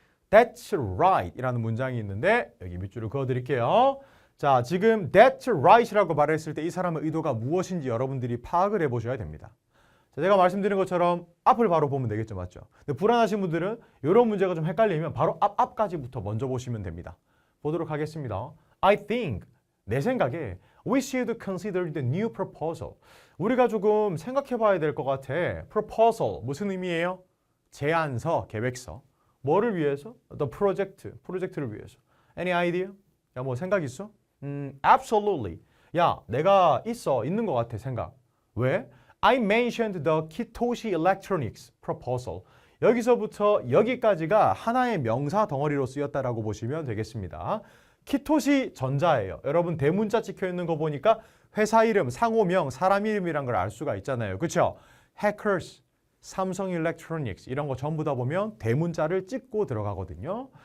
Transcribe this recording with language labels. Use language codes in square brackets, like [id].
[en] That's right [ko] 이라는 문장이 있는데 여기 밑줄을 그어드릴게요. 자, 지금 [en] That's right [ko] 이라고 말했을 때 이 사람의 의도가 무엇인지 여러분들이 파악을 해보셔야 됩니다. 자, 제가 말씀드린 것처럼 앞을 바로 보면 되겠죠. 맞죠? 근데 불안하신 분들은 이런 문제가 좀 헷갈리면 바로 앞까지부터 먼저 보시면 됩니다. 보도록 하겠습니다. [en] I think [ko] 내 생각에 [en] we should consider the new proposal. [ko] 우리가 조금 생각해 봐야 될 것 같아. proposal 무슨 의미예요? 제안서, 계획서. 뭐를 위해서? [en] The project, [ko] 프로젝트를 위해서. [en] Any idea? [ko] 야, 뭐 생각 있어? [en] Absolutely. [ko] 야, 내가 있는 것 같아, 생각. 왜? [en] I mentioned the Kitoshi Electronics proposal. [ko] 여기서부터 여기까지가 하나의 명사 덩어리로 쓰였다라고 보시면 되겠습니다. 키토시 전자예요. 여러분 대문자 찍혀 있는 거 보니까 회사 이름, 상호명, 사람 이름이란 걸 알 수가 있잖아요. 그렇죠? Hackers, 삼성 일렉트로닉스 이런 거 전부 다 보면 대문자를 찍고 들어가거든요.